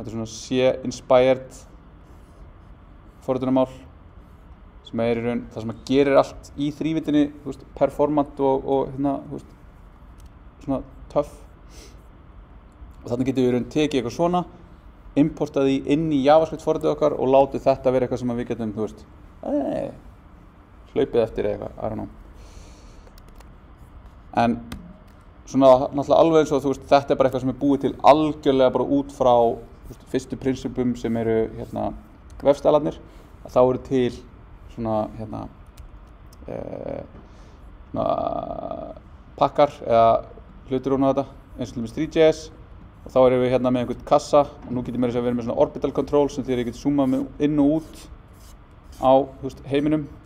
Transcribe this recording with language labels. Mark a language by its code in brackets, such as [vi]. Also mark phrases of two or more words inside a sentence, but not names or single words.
[is] er svona C-inspired forritunarmál sem er í raun það sem að gerir allt í þrívítinni, þú veist, performant og hérna, þú veist, svona töff og þannig getum við í raun tekið eitthvað svona, importað því inn í JavaScript forritið okkar og látið þetta vera eitthvað sem við getum, þú veist, hlaupið eftir eitthvað, [en] I don't know. [is] En svona náttúrulega alveg eins og þú veist, þetta er bara eitthvað sem er búið til algjörlega bara út frá veist, fyrstu prinsipum sem eru hérna vefstælarnir, að þá eru til svona hérna svona pakkar eða hlutir ofan á þetta, eins og til dæmis 3JS og þá erum við hérna með einhvern kassa og nú getur mér þess að vera með svona [en] orbital control [is] sem því að ég get zoomað með inn og út á heiminum